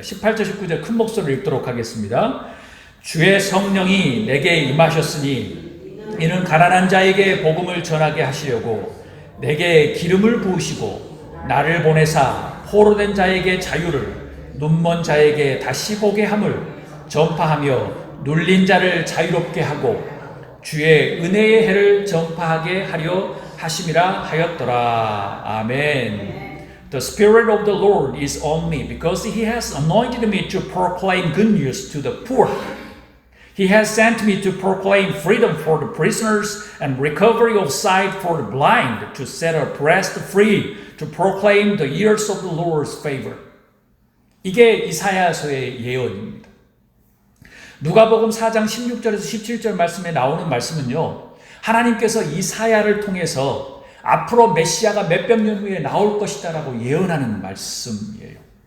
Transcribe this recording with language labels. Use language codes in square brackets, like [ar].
[ko] 18절, 19절 큰 목소리로 읽도록 하겠습니다. 주의 성령이 내게 임하셨으니 이는 가난한 자에게 복음을 전하게 하시려고 내게 기름을 부으시고 나를 보내사 포로된 자에게 자유를 눈먼 자에게 다시 보게 함을 전파하며 눌린 자를 자유롭게 하고 주의 은혜의 해를 전파하게 하려 하심이라 하였더라. 아멘. [en] The Spirit of the Lord is on me because He has anointed me to proclaim good news to the poor. He has sent me to proclaim freedom for the prisoners and recovery of sight for the blind, to set the oppressed free, to proclaim the years of the Lord's favor. [ko] 이게 이사야서의 예언입니다. 누가복음 4장 16절에서 17절 말씀에 나오는 말씀은요, 하나님께서 이사야를 통해서 앞으로 메시아가 몇백 년 후에 나올 것이다라고 예언하는 말씀이에요.